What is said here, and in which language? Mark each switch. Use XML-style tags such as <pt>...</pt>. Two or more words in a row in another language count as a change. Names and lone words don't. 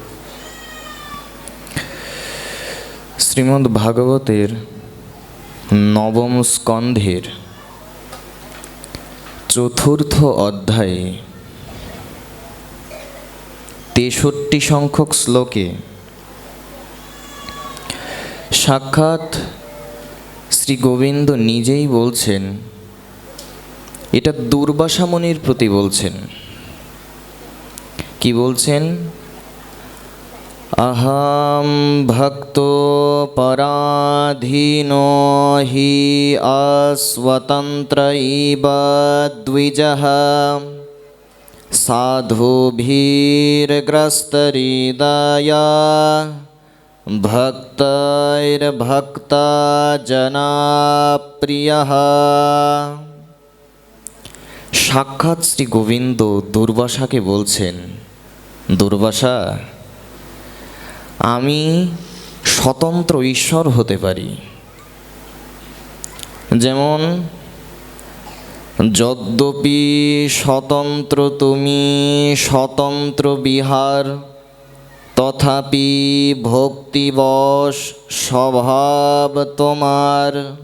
<bn>শ্রীমদ্ ভাগবতের নবম স্কন্ধের চতুর্থ অধ্যায়ে 63 সংখ্যক শ্লোকে সাক্ষাৎ শ্রী গোবিন্দ নিজেই বলছেন, এটা দুর্বাসা মুনির প্রতি বলছেন। কি বলছেন?</bn> <sa>अहं भक्तो पराधीनो हि अस्वतन्त्र इव द्विजः साधुभिर्ग्रस्तहृदया भक्तैर्भक्तजनप्रियः।</sa> <bn>সাক্ষাৎ শ্রী গোবিন্দ দুর্বাসাকে বলছেন, দুর্বাসা, আমি স্বতন্ত্র ঈশ্বর হতে পারি। যেমন যদ্যপি স্বতন্ত্র তুমি স্বতন্ত্র বিহার তথাপি ভক্তিবশ স্বভাব তোমার।</bn>